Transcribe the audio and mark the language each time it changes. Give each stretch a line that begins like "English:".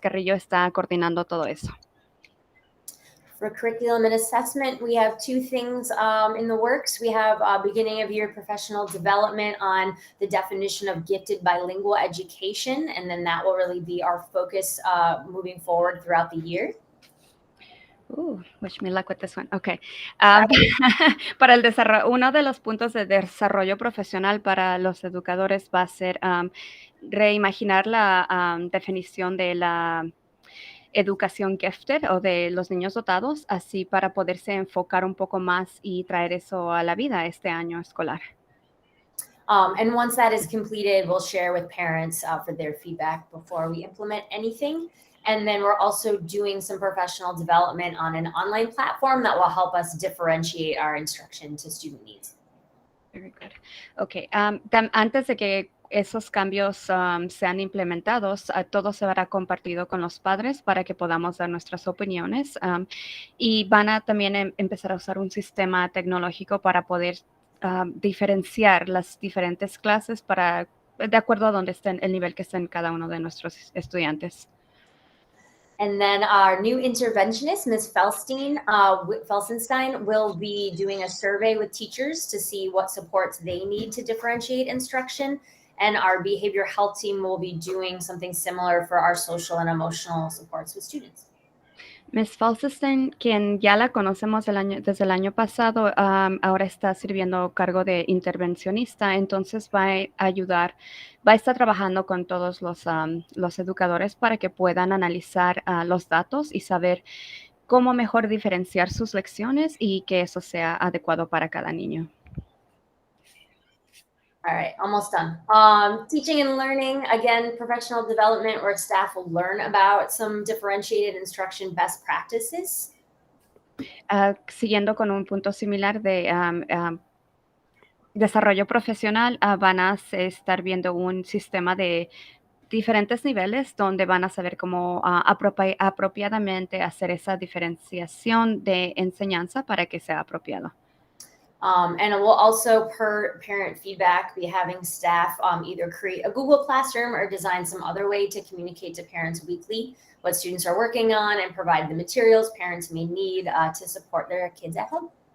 Spanish: Carrillo está coordinando todo eso.
English: For curriculum and assessment, we have 2 things in the works. We have beginning of year professional development on the definition of gifted bilingual education, and then that will really be our focus moving forward throughout the year. Wish me luck with this one. Okay.
Spanish: Para el desarrollo, uno de los puntos de desarrollo profesional para los educadores va a ser reimaginar la definición de la educación gifted o de los niños dotados, así para poderse enfocar un poco más y traer eso a la vida este año escolar.
English: And once that is completed, we'll share with parents for their feedback before we implement anything. And then we're also doing some professional development on an online platform that will help us differentiate our instruction to student needs. Very good. Okay.
Spanish: Antes de que esos cambios sean implementados, todo se verá compartido con los padres para que podamos dar nuestras opiniones y van a también empezar a usar un sistema tecnológico para poder diferenciar las diferentes clases de acuerdo a dónde estén, el nivel que estén cada uno de nuestros estudiantes.
English: And then our new interventionist, Ms. Felsenstein, will be doing a survey with teachers to see what supports they need to differentiate instruction. And our behavioral health team will be doing something similar for our social and emotional supports with students. Ms.
Spanish: Felsenstein, quien ya la conocemos desde el año pasado, ahora está sirviendo cargo de intervencionista, entonces va a estar trabajando con todos los educadores para que puedan analizar los datos y saber cómo mejor diferenciar sus lecciones y que eso sea adecuado para cada niño.
English: All right, almost done. Teaching and learning, again, professional development where staff will learn about some differentiated instruction best practices.
Spanish: Siguiendo con un punto similar de desarrollo profesional, van a estar viendo un sistema de diferentes niveles donde van a saber cómo apropiadamente hacer esa diferenciación de enseñanza para que sea apropiado.
English: And we'll also, per parent feedback, be having staff either create a Google Classroom or design some other way to communicate to parents weekly what students are working on and provide the materials parents may need to support their kids at home.